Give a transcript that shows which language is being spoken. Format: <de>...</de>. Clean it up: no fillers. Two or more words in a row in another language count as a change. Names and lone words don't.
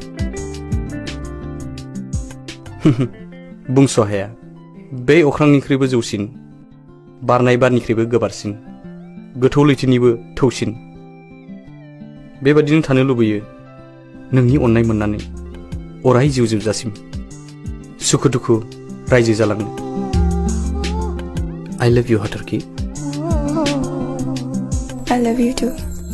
<brx>बुंस' हाया बे अख्रांनिख्रुइबो जौसिन बारनाय बारनिख्रुइबो गोबारसिन गोथौ लैथोनिबो थौसिन बेबादिनो थानो लुबैयो नोंनि अननाय मोननानै अराय जिउ जोबजासिम सुखु दुखु रायजो जालांनो</brx> <en>I love you</en> <brx>हाथरखि</brx> <en>I love you too</en>